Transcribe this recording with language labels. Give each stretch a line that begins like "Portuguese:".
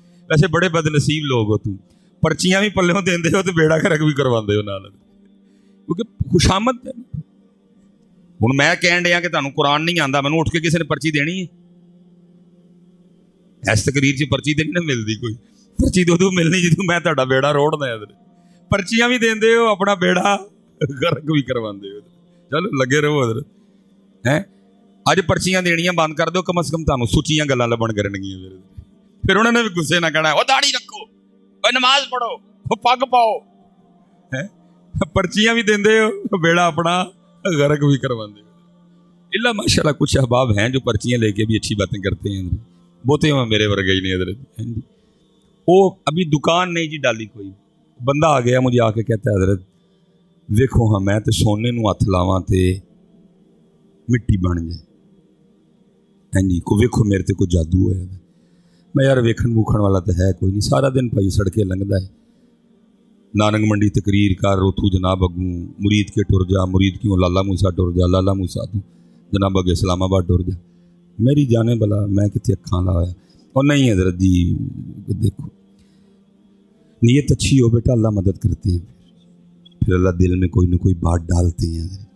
Punjabi: ویسے بڑے بد نصیب لوگ ہو تم, پرچیاں بھی پلےوں دیندے ہو تو بیڑا گرک بھی کرواندے ہو نال, کیونکہ خوشامد ہے. ہن میں کہن ڈیا کہ تانوں قرآن نہیں آندا, مینوں اٹھ کے کسی نے پرچی دینی ہے؟ اس تقریر چ پرچی تے نہیں ملدی, کوئی پرچی تو ملنی جدوں میں تہاڈا بیڑا روڑنا ہے. پرچیاں بھی دیندے ہو, اپنا بیڑا گرک بھی کرواندے ہو. چلو لگے رہو حضرت. اج پرچیاں دینیاں بند کر دو, کم از کم تانوں سچیاں گلاں لبن کرنگیاں. پھر انہوں نے بھی غصے نہ کہنا او داڑھی رکھو, او نماز پڑھو, او پگ پاؤ. پرچیاں بھی دیندے ہو, بیڑا اپنا غرق بھی کرواندے ہو.
Urdu: اللہ ماشاءاللہ کچھ احباب ہیں جو پرچیاں لے کے بھی اچھی باتیں کرتے ہیں,
Punjabi: بہتے ہیں میرے ورگے ہی نہیں
Urdu: حضرت.
Punjabi: وہ ابھی دکان نہیں جی ڈالی کوئی, بندہ آ گیا مجھے آ کے کہتا ہے حضرت ویکھو ہاں میں تے سونے نو ہاتھ لاواں تے مٹی بن جائے. ہاں جی, کو ویکھو میرے تے کوئی جادو ہوا. میں یار ویکھن ووکھن والا تو ہے کوئی نہیں, سارا دن بھائی سڑکیں لنگدا ہے, نارنگ منڈی تقریر کر, اتھو جناب اگوں مرید کے ٹر جا, مرید کیوں لالا موسا ٹر جا, لالا موسا تو جناب اگے اسلام آباد ٹر جا. میری جانے بلا میں کتنے اکھاں لایا.
Urdu: اور نہیں حضرت جی دیکھو نیت اچھی ہو بیٹا اللہ مدد کرتے ہیں, پھر اللہ دل میں کوئی نہ کوئی بات ڈالتے ہیں.